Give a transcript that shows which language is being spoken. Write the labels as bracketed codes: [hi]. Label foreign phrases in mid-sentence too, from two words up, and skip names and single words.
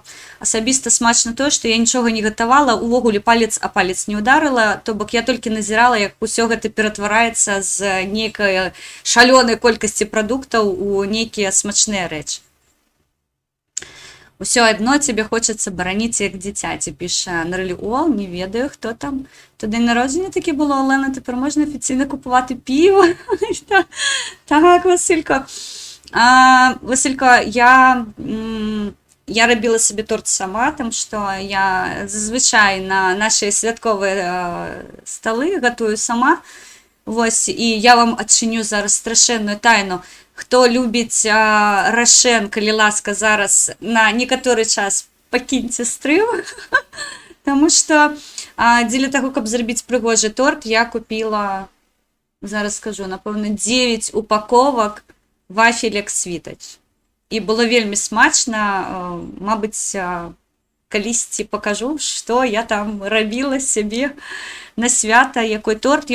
[be] Асабіста смачна тое, што я нічога не гатавала, увогуле палец а палец не ударыла, то бок я толькі назірала, як усё гэта ператвараецца з нейкай шалёнай колькасці прадуктаў у нейкія смачныя рэчы. Усё адно цябе хочацца бараніць як дзіцяці, піша Нарліол, не ведаю, хто там. [uk] То день народження таки було, Олена, тепер можна офіційно купувати пиво. Так, Василько. Василько, я робила собі торт сама, тому що я зазвичай на наші святкові столи готую сама. Ось, і я вам адчиню зараз страшенну тайну. Хто любить рошен, [be] калі ласка, зараз на некаторы час пакіньце стрым. Тому що дзеля таго, каб зрабіць прыгожы торт, я купила, зараз скажу, напэўна, 9 упаковак вафелек світач. І было вельмі смачна, мабыць, калісьці пакажу, што я там рабіла сябе на свята, якой торт.